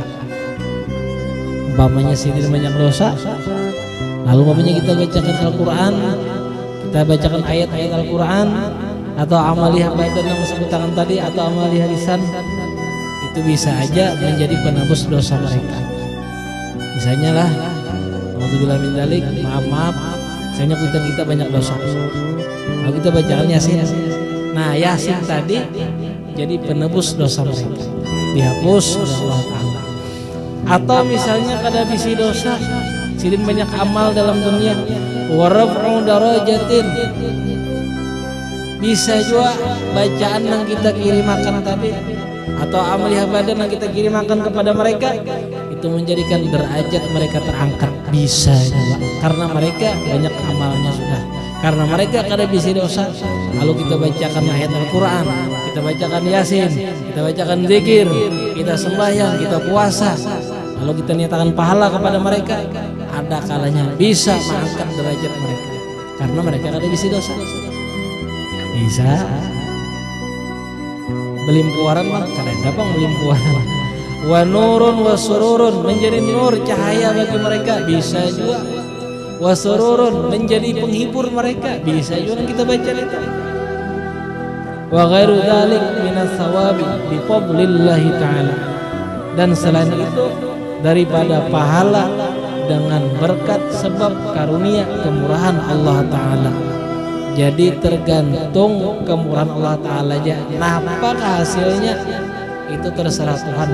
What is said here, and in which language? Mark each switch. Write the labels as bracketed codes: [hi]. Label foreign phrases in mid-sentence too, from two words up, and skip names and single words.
[id] Umpamanya sidin banyak dosa, lalu umpamanya kita bacakan Al-Quran, kita bacakan ayat-ayat Al-Quran, atau amaliyah badan yang disebutkan tadi, atau amaliyah lisan, itu bisa aja menjadi penebus dosa mereka. Misalnya lah, [ar] الحمد لله من ذلك, [id] maaf, misalnya kita banyak dosa, lalu kita bacakan Yasin. Nah, Yasin tadi jadi penebus dosa mereka, dihapus oleh Allah Ta'ala. Atau misalnya kada bisi dosa, sidin banyak amal dalam dunia, [ar] ورفع درجات, [id] Bisa juga bacaan yang kita kirimakan tadi atau amal ibadah yang kita kirimakan kepada mereka itu menjadikan derajat mereka terangkat. Bisa juga karena mereka banyak amalnya sudah, karena mereka kada bisa dosa. Lalu kita bacakan ayat Al-Quran, kita bacakan Yasin, kita bacakan zikir, kita sembahyang, kita puasa, lalu kita niatakan pahala kepada mereka, ada kalanya bisa mengangkat derajat mereka karena mereka kada bisa dosa. [bjn] Bisa belimpuaran mah kada dapat belimpuaran. [ar] ونور وسرور, [id] menjadi nur cahaya bagi mereka, bisa juga. [ar] وسرور, [id] menjadi penghibur mereka, bisa juga kita baca itu. [ar] وغير ذلك من الثواب بفضل الله تعالى, [id] dan selain itu daripada pahala dengan berkat sebab karunia kemurahan Allah Ta'ala. Jadi tergantung kemurahan Allah Ta'ala aja. Nah, apakah hasilnya itu terserah Tuhan.